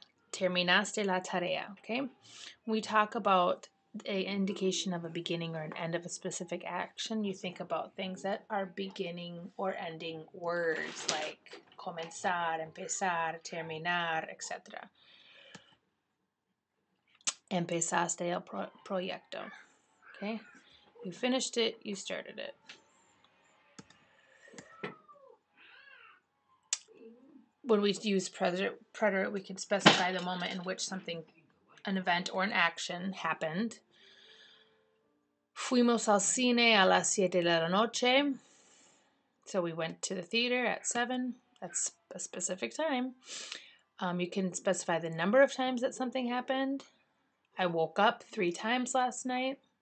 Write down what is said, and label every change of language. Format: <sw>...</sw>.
<es>Terminaste la tarea,</es> <en>okay? When we talk about an indication of a beginning or an end of a specific action, you think about things that are beginning or ending words like</en> <es>comenzar, empezar, terminar,</es> <en>etc.</en> <es>Empezaste el proyecto, okay?</es> <en>You finished it, you started it. When we use preterite, we can specify the moment in which something, an event or an action happened.</en> <es>Fuimos al cine a las 7 de la noche.</es> <en>So we went to the theater at 7. That's a specific time. You can specify the number of times that something happened. I woke up 3 times last night.</en>